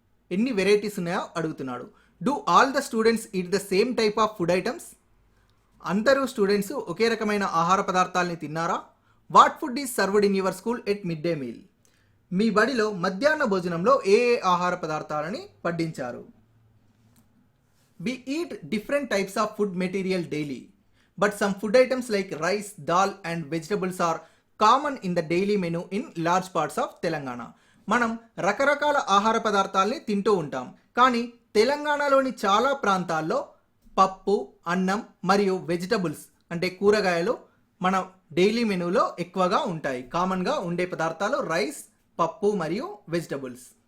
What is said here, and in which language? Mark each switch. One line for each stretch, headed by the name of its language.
Telugu: ఎన్ని వెరైటీస్ ఉన్నాయో అడుగుతున్నాడు.
English: Do all the students eat the same type of food items.
Telugu: అందరూ స్టూడెంట్స్ ఒకే రకమైన ఆహార పదార్థాలని తిన్నారా?
English: What food is served in your school at mid day meal.
Telugu: మీ బడిలో మధ్యాహ్న భోజనంలో ఏ ఆహార పదార్థాలని వడ్డించారు?
English: We eat different types of food material daily, but some food items like rice, dal and vegetables are common in the daily menu in large parts of Telangana.
Telugu: మనం రకరకాల ఆహార పదార్థాలని తింటూ ఉంటాం, కానీ తెలంగాణలోని చాలా ప్రాంతాల్లో పప్పు, అన్నం మరియు వెజిటబుల్స్ అంటే కూరగాయలు మన డైలీ మెనూలో ఎక్కువగా ఉంటాయి. కామన్గా ఉండే పదార్థాలు రైస్, పప్పు మరియు వెజిటబుల్స్.